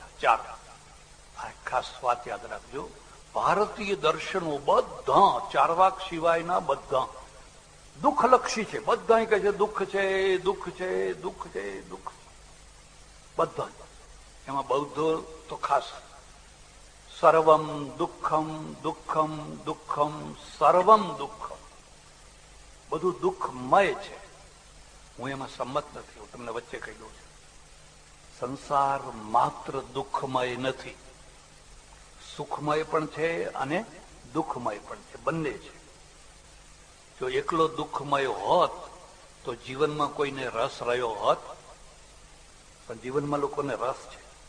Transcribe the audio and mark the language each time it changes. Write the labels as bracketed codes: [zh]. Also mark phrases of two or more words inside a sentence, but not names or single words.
[gu] 4. આ ખાસ વાત યાદ રાખજો. ભારતીય દર્શનો બધા, ચાર્વાક સિવાયના બધા દુઃખલક્ષી છે. બધા કહે છે દુઃખ છે, દુઃખ છે, દુઃખ છે, દુઃખ. બધા. એમાં બૌદ્ધો તો ખાસ [sa] સર્વમ દુઃખમ દુઃખમ દુઃખમ સર્વમ દુઃખમ. [gu] બધું દુઃખમય છે. હું એમાં સંમત નથી. હું તમને વચ્ચે કહી દઉં છું, સંસાર માત્ર દુઃખમય નથી, સુખમય પણ છે અને દુઃખમય પણ છે. બંને છે. જો એકલો દુઃખમય હોત તો જીવનમાં કોઈને રસ રહ્યો હોત, પણ જીવનમાં લોકોને રસ છે.